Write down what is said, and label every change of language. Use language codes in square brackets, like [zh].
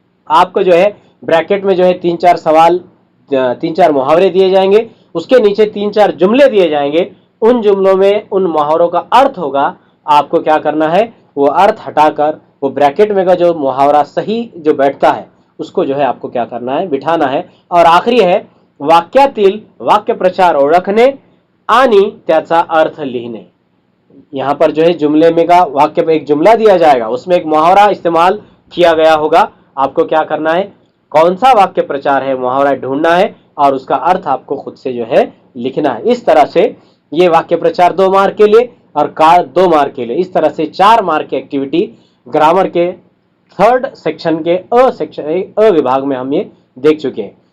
[hi] आपको जो है ब्रैकेट में जो है 3-4 सवाल, 3-4 मुहावरे दिए जाएंगे, उसके नीचे 3-4 जुमले दिए जाएंगे। उन जुमलों में उन मुहावरों का अर्थ होगा। आपको क्या करना है? वो अर्थ हटाकर वो ब्रैकेट में का जो मुहावरा सही जो बैठता है उसको जो है आपको क्या करना है? बिठाना है। और आखिरी है [mr] वाक्यातील वाक्य प्रचार ओळखणे आणि त्याचा अर्थ लिहिणे। [hi] यहाँ पर जो है जुमले में का वाक्य पे एक जुमला दिया जाएगा, उसमें एक मुहावरा इस्तेमाल किया गया होगा। आपको क्या करना है? कौन सा वाक्य प्रचार है, मुहावरा ढूंढना है और उसका अर्थ आपको खुद से जो है लिखना है। इस तरह से ये वाक्य प्रचार 2 मार्क के लिए और काल 2 मार्क के लिए, इस तरह से 4 मार्क की एक्टिविटी ग्रामर के 3rd सेक्शन के अ विभाग में हम ये देख चुके हैं।